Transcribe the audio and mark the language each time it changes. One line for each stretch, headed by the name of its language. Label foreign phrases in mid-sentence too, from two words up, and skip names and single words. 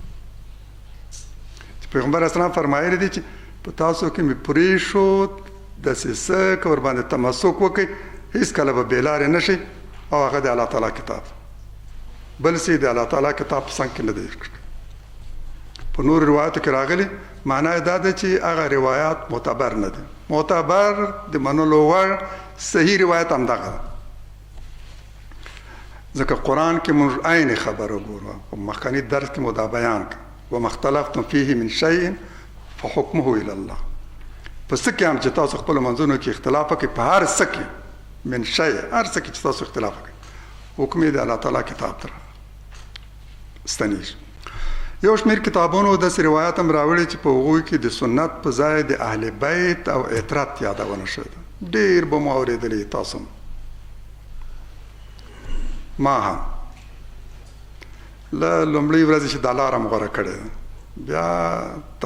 Pashto: پیغمبر اسلام فرمایلی دی چې په تاسو کې مې پرېښود داسې څه که ورباندې تمسک وکړئ هېڅکله به بېلارې نه شئ او هغه د
Arabic: الله تعالی
Pashto: کتاب، بل څه د
Arabic: الله تعالی
Pashto: کتاب په څنګ کې نه دی کړی. په نورو روایاتو کې راغلي، معنا یې دا ده چې هغه روایات معتبر نه دي. معتبر د منلو وړ صحیح روایت همدغه ده، ځکه قرآن کې موږ عین خبره ګورو، په مخکني درس کې مو دا بیان کړ،
Arabic: وما اختلفتم فيه من شيء فحكمه الى الله.
Pashto: په څه کې هم چې تاسو خپل منځونو کې اختلاف وکړئ، په هر څه کې
Arabic: من شيء،
Pashto: هر څه کې چې تاسو اختلاف وکړئ، حکم یې د
Arabic: الله تعالی
Pashto: کتاب ته ستنیږي. یو شمېر کتابونو داسې روایات هم راوړي چې په هغوی کې د سنت په ځای د اهل بیت او عطرت یادونه شوې ده. ډېر به مو اورېدلي تاسو هم، ما هم له لومړۍ ورځې چې دا لاره م غوره کړې ده بیا تر